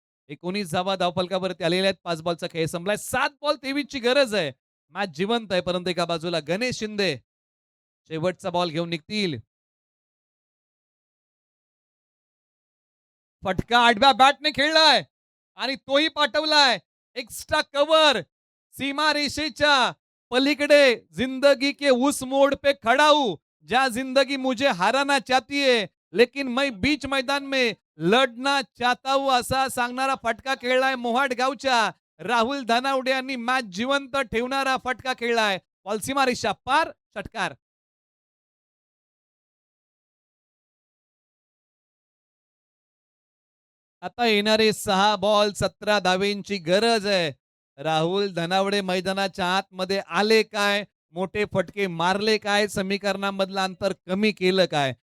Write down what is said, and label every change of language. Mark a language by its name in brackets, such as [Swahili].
[Marathi] 19 धावा धावफलकावरती आलेल्या आहेत. 5 बॉलचा खेळ संपलाय. 7 बॉल 23 ची गरज आहे. मॅच जिवंत आहे, परंतु एका बाजूला गणेश शिंदे शेवटचा बॉल घेऊन निघतील. फटका आडव्या बॅटने खेळलाय आणि तोही पाठवलाय. Extra cover. सीमा रेषेच्या पलीकडे. [Hindi] जिंदगी के उस मोड़ पे खड़ा हूं जहां जिंदगी मुझे हराना चाहती है, लेकिन मैं बीच मैदान में लढना चाहता हूं, [Marathi] असा सांगणारा फटका खेळलाय मोहाट गावच्या राहुल धनावडे यांनी. मॅच जिवंत ठेवणारा फटका खेळलाय. बॉल सीमारेषा पार. षटकार. आता येणारे 6 बॉल 17 धावेंची गरज आहे. राहुल धनावडे मैदानाच्या आतमध्ये आले काय, मोठे फटके मारले काय, समीकरणामधलं अंतर कमी केलं काय.